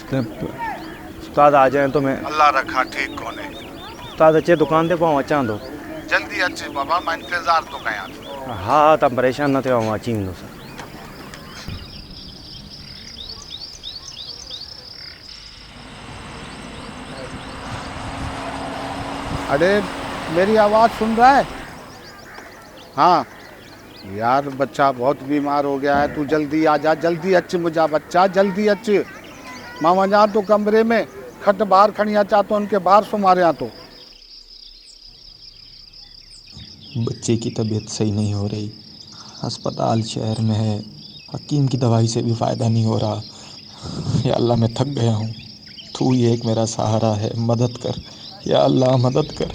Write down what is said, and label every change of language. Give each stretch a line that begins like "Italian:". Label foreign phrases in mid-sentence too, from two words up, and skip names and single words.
Hindi: उस्ताद आ जाए तो मैं
Sindhi: अल्लाह रखा ठीक कोने। उस्ताद अचे दुकान ते पाऊँ अचां थो। जल्दी अच बाबा, मां इंतज़ार तो कयां। हाँ हाँ तव्हां परेशान न थियो, अची वेंदुसि।
Hindi: अरे मेरी आवाज़ सुन रहा है? हाँ यार, बच्चा बहुत बीमार हो गया है, तू जल्दी आ जा,
Sindhi: जल्दी अच मुझा बच्चा, जल्दी अच। मां वञा तो कमरे में, खट बाहर खणी अचा तो
Hindi: उनके बाहर
Sindhi: सुमारिया तो।
Hindi: बच्चे की तबीयत सही नहीं हो रही, अस्पताल शहर में है, हकीम की दवाई से भी फ़ायदा नहीं हो रहा। या अल्लाह मैं थक गया हूँ, तू ही एक मेरा सहारा है, मदद कर या अल्लाह, मदद कर।